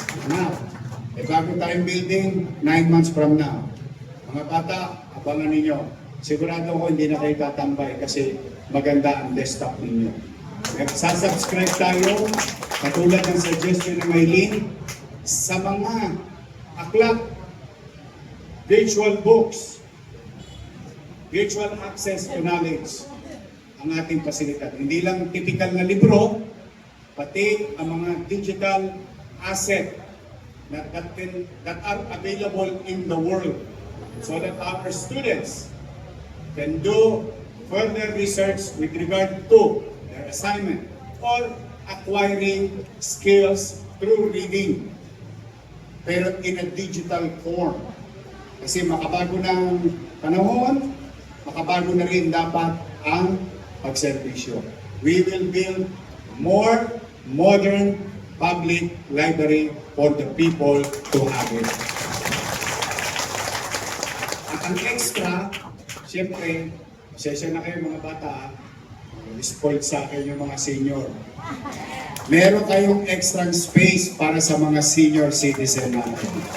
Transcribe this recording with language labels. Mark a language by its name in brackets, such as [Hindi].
[English] Now, [Filipino] bago tayong [English] building, 9 months from now. [Filipino] Mga bata, abangan ninyo. Sigurado ko hindi na kayo tatambay kasi maganda ang desktop ninyo. Sasubscribe tayo, katulad ng suggestion ng Maylene, sa mga aklat, [English] virtual books, virtual access to knowledge, [Filipino] ang ating pasilidad. Hindi lang [English] typical [Filipino] na libro, pati ang mga [English] digital asset that are available in the world so that our students can do further research with regard to their assignment or acquiring skills through reading, [Filipino] pero [English] in a digital form. [Filipino] Kasi makabago ng panahon, makabago na rin dapat ang pagserbisyo. [English] We will build more modern public library for the people to have it. [Filipino] At ang extra, siyempre, pasensya na kayo mga bata, spoiled sa akin yung mga senior. Meron kayong extra space para sa mga senior citizen natin.